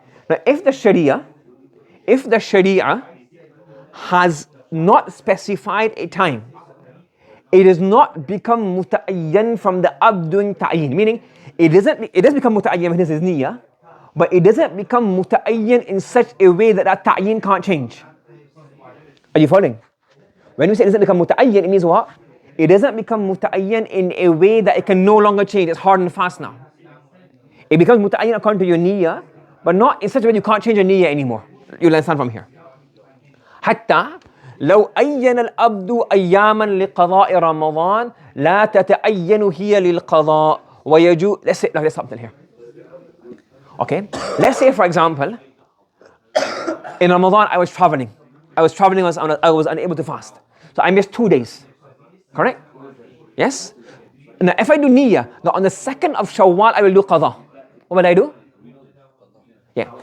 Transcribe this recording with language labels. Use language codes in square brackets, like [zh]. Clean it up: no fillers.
[en] Now if the Sharia has not specified a time, it does not become muta'ayyan from the abd doing ta'yin, meaning it does become muta'ayyan when it is niyyah, but it doesn't become muta'ayyan in such a way that ta'yin can't change. Are you following? When we say it doesn't become muta'ayyan, it means what? It doesn't become muta'ayyan in a way that it can no longer change. It's hard and fast now. It becomes muta'ayyan according to your niyyah, but not in such a way you can't change your niyyah anymore. You'll understand from here. [ar] حتى لو أين الأبد أياما لقضاء رمضان لا تتأين هي للقضاء ويجوز. [en] Let's stop here. Okay. Let's say for example, in Ramadan I was traveling. I was unable to fast. So I missed 2 days. Correct? Yes? Now if I do niyyah, now on the 2nd of Shawwal I will do qadha. What will I do? Yeah.